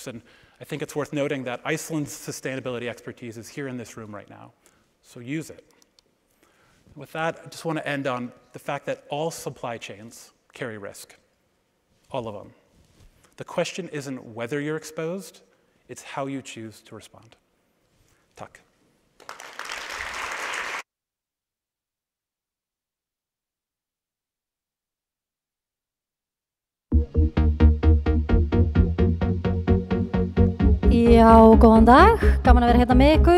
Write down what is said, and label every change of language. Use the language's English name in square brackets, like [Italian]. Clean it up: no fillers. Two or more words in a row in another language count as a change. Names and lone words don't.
[English] And I think it's worth noting that Iceland's sustainability expertise is here in this room right now, so use it. With that, I just want to end on the fact that all supply chains carry risk, all of them. The question isn't whether you're exposed, it's how you choose to respond. [Icelandic] Takk. Já, góðan dag, gaman að vera hérna með ykkur.